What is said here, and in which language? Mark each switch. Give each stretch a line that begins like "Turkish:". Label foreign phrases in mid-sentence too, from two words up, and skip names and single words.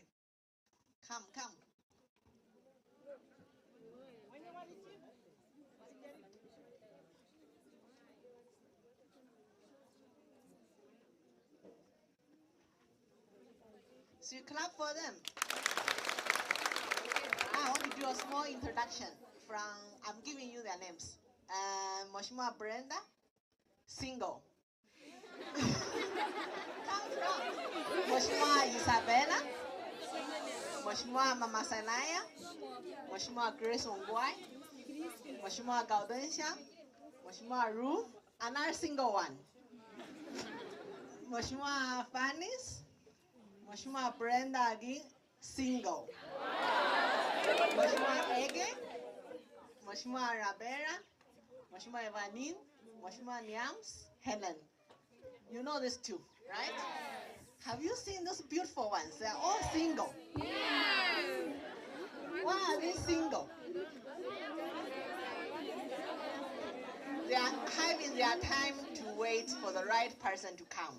English: Come. So you clap for them. I want to do a small introduction I'm giving you their names. Moshmo Brenda, single. Come from Moshmo Isabella, Moshmo Mama Sanaya, Moshmo Grace Ongwai, Moshmo Gaudensia, Moshmo Ruth, another single one. Moshmo Fanis, Moshmo Brenda again, single. Moshmo Ege, Moshmo Rabera, Moshmo Evanin, Moshmo Niams, Helen. You know these 2, right? Have you seen those beautiful ones? They're all single. Yes. Why are they single? They are having their time to wait for the right person to come.